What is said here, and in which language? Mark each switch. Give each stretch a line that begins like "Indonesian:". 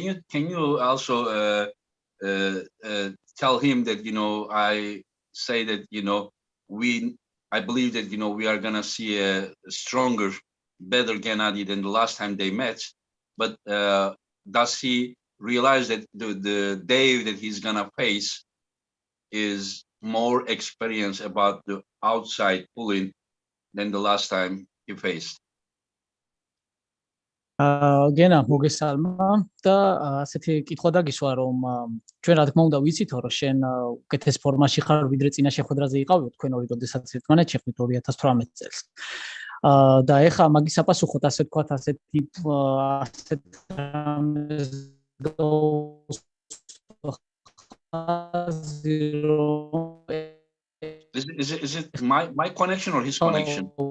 English: Can you also tell him that I say that I believe that we are gonna see a stronger, better Gennady than the last time they met, but does he realize that the Dave that he's gonna face is more experienced about the outside pulling than the last time he faced?
Georgian: გენა მოგესალმა და ასეთი კითხვა დაგისვა რომ ჩვენ რა თქმა უნდა ვიცით რომ შენ უკეთეს ფორმაში ხარ ვიდრე წინა შეხვედრაზე იყავი თქვენ ორი როდესაც ერთმანეთს შეხვდით 2018 წელს და ეხა მაგის აპასუხოთ ასე ვთქვათ ასეთი
English: Is it my connection or his connection?